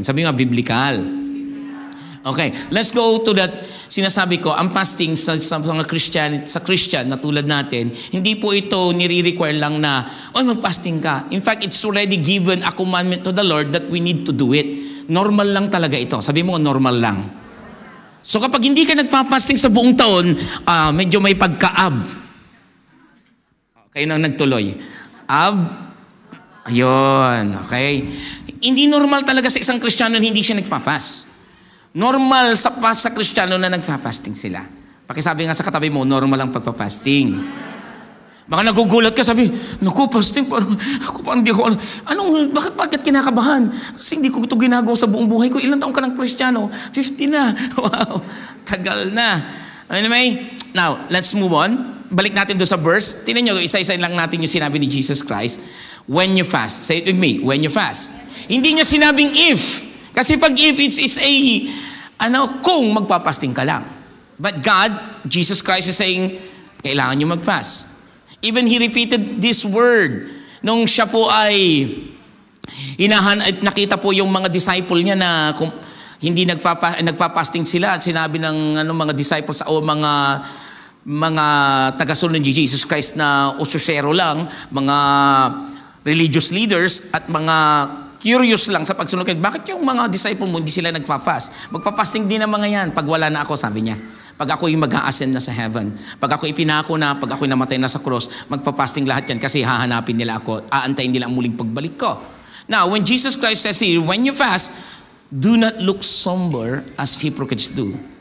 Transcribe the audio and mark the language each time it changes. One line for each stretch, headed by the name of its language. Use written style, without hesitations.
Filipino: Sabi nga,
English: biblical. Okay, let's go to that.
Filipino: Sinasabi ko, ang fasting sa mga Christian na tulad natin, hindi po ito nire-require lang na, mag-fasting ka.
English: In fact, it's already given a commandment to the Lord that we need to do it.
Filipino: Normal lang talaga ito. Sabi mo, normal lang. So kapag hindi ka nagpa-fasting sa buong taon, medyo may pagka-ab. Kayo nang nagtuloy. Ab, ayun, okay. Hindi normal talaga sa isang Kristiyano na hindi siya nagpa-fast. Normal sa Kristiyano na nagpa-fasting sila. Pakisabi nga sa katabi mo, normal ang pagpa-fasting. Baka nagugulat ka, sabi, naku, fasting, parang hindi ako, bakit kinakabahan? Kasi hindi ko ito ginagawa sa buong buhay ko. Ilang taong ka ng Kristiyano? 50 na.
English: Wow,
Filipino: tagal na.
English: Anyway, now, let's move on.
Filipino: Balik natin doon sa verse. Tingnan nyo, isa-isa lang natin yung sinabi ni Jesus Christ.
English: When you fast. Say it with me, when you fast.
Filipino: Hindi niya sinabing
English: if.
Filipino: Kasi pag if,
English: it's a,
Filipino: kung magpapasting ka lang.
English: But God, Jesus Christ is saying,
Filipino: kailangan nyo mag-fast.
English: Even He repeated this word.
Filipino: Nung siya po ay at nakita po yung mga disciple niya na hindi nagpa-fasting sila at sinabi ng mga disciples o mga tagasunod ni Jesus Christ na ususero lang, mga religious leaders at mga curious lang sa pagsunod. Bakit yung mga disciple mo hindi sila nagpa-fast? Magpa-fasting din ang mga yan pag wala na ako, sabi niya. Pag ako'y mag-a-ascend na sa heaven, pag ako'y pinako na, pag ako'y namatay na sa cross, magpa-fasting lahat yan kasi hahanapin nila ako, aantayin nila ang muling pagbalik ko.
English: Now, when Jesus Christ says here, when you fast, do not look somber as hypocrites do.